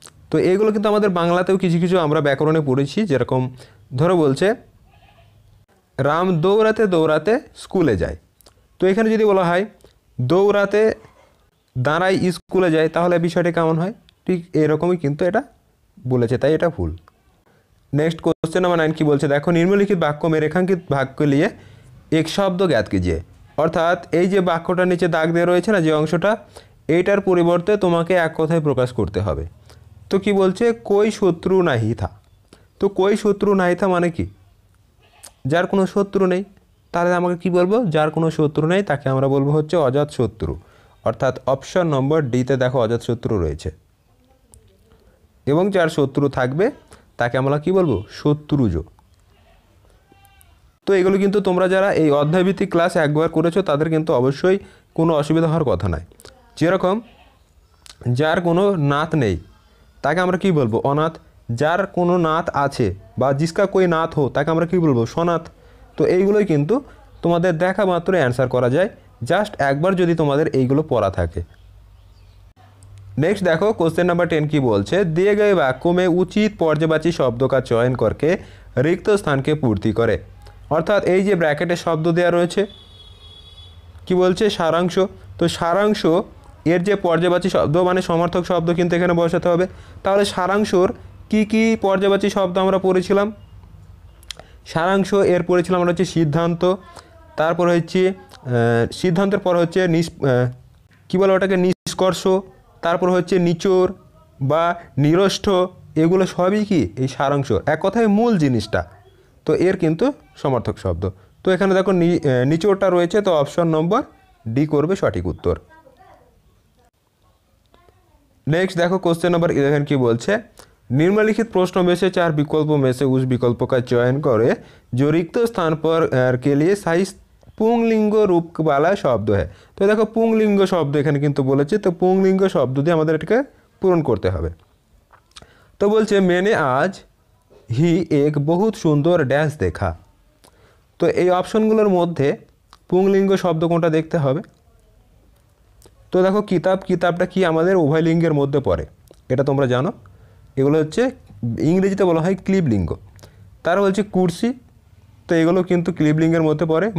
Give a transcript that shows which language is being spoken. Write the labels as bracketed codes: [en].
[bn] তো এগুলো কিন্তু আমাদের বাংলাতেও কিছু কিছু আমরা ব্যাকরণে পড়েছি। যেরকম ধরো বলছে রাম দৌড়াতে দৌড়াতে স্কুলে যায়, তো এখানে যদি বলা হয় দৌড়াতে দাঁড়াই স্কুলে যায় তাহলে বিষয়টা কেমন হয়, ঠিক এরকমই কিন্তু এটা বলেছে তাই এটা ভুল। [hi] नेक्स्ट क्वेश्चन नंबर 9 की बोलছে देखो निम्नलिखित वाक्य में रेखांकित भाग के लिए एक शब्द ज्ञात कीजिए [bn] অর্থাৎ এই যে বাক্যটার নিচে দাগ দেওয়া রয়েছে না যে অংশটা এইটার পরিবর্তে তোমাকে এক কথায় প্রকাশ করতে হবে। [hi] তো কি বলছে कोई शत्रु नहीं था। [bn] তো [hi] कोई शत्रु नहीं था [bn] মানে কি যার কোনো শত্রু নেই তাহলে আমাকে কি বলবো যার কোনো শত্রু নেই তাকে আমরা বলবো হচ্ছে অজাত শত্রু অর্থাৎ অপশন নম্বর ডি তে দেখো অজাত শত্রু রয়েছে এবং যার শত্রু থাকবে তাকে আমরা কি বলবো শত্রুজ। তো এগুলো কিন্তু তোমরা যারা এই অধ্যায়ভিত্তিক ক্লাস একবার করেছো তাদের কিন্তু অবশ্যই কোনো অসুবিধা হওয়ার কথা নয়। যেরকম যার কোনো নাত নেই তাকে আমরা কি বলবো অনাথ, যার কোনো নাত আছে বা [hi] जिसका कोई नाथ हो [bn] তাকে আমরা কি বলবো সনাথ। তো এইগুলোই কিন্তু তোমাদের দেখা মাত্র অ্যান্সার করা যায় জাস্ট একবার যদি তোমাদের এইগুলো পড়া থাকে। [hi] नेक्स्ट देखो क्वेश्चन नंबर 10 की बोलছে दिए गए वाक्यों में उचित पर्यायवाची शब्द का चयन करके रिक्त स्थान के पूर्ति करे [bn] অর্থাৎ এই যে ব্র্যাকেটে শব্দ দেওয়া রয়েছে কি বলছে সারাংশ। তো সারাংশ এর যে পর্যায়বাচী শব্দ মানে সমর্থক শব্দ কিন্তু এখানে বসাতে হবে। তাহলে সারাংশর কি কি পর্যায়বাচী শব্দ আমরা পড়েছিলাম সারাংশ এর পড়েছিলাম আমরা হচ্ছে সিদ্ধান্ত, তারপর হচ্ছে সিদ্ধান্তের পর হচ্ছে কি বলে ওটাকে নিষ্কর্ষ, তারপর হচ্ছে নিচোর বা নিরষ্ঠ, এগুলো সবই কি এই সারাংশ এক কথায় মূল জিনিসটা। তো এর কিন্তু সমর্থক শব্দ। তো এখানে দেখো নিচোরটা রয়েছে তো অপশন নম্বর ডি করবে সঠিক উত্তর। [hi] नेक्स्ट देखो क्वेश्चन नंबर 11 की बोलছে निम्नलिखित प्रश्नों में से 4 विकल्पों में से उस विकल्प का चयन करे जो रिक्त स्थान पर के लिए सही पुंगलिंग रूप वाला शब्द है। तो देखो पुंगलिंग शब्द [bn] এখানে কিন্তু বলেছে তো পুংলিঙ্গ শব্দ দিয়ে আমাদের এটাকে পূরণ করতে হবে। [hi] তো বলছে मैंने आज ही एक बहुत सुंदर डैश देखा। [bn] তো এই অপশনগুলোর মধ্যে পুংলিঙ্গ শব্দ কোনটা দেখতে হবে। তো দেখো কিতাব কিতাবটা কি আমাদের উভয় লিঙ্গের মধ্যে পড়ে এটা তোমরা জানো, এগুলো হচ্ছে ইংরেজিতে বলা হয় ক্লিবলিঙ্গ। তার বলছে কুর্সি তো এগুলো কিন্তু ক্লিবলিঙ্গের মধ্যে পড়ে।